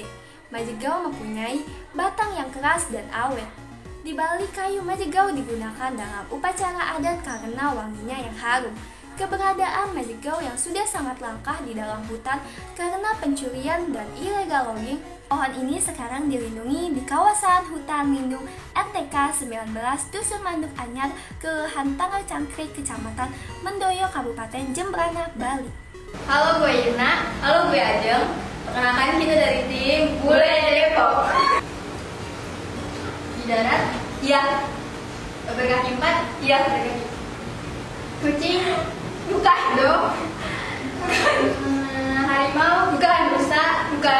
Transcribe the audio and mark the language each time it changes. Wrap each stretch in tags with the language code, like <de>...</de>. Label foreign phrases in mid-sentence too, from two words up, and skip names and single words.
<id>Majigao mempunyai batang yang keras dan awet. Di Bali, kayu majigao digunakan dalam upacara adat karena wanginya yang harum. Keberadaan majigao yang sudah sangat langka di dalam hutan karena pencurian dan</id> <en>illegal logging.</en> <id>Pohon ini sekarang dilindungi di kawasan hutan lindung NTK 19 Dusun Manduk Anyar, Kelurahan Tanggal Cangkrik, Kecamatan Mendoyo, Kabupaten Jembrana, Bali. Halo, gue Yuna. Halo, gue Ajeng. Perkenalkan, kita dari tim Bule Depok. Di darat? Iya. Berkaki 4? Iya, berkaki. Kucing? Bukan dong. Harimau? Bukan. Rusa? Bukan.</id>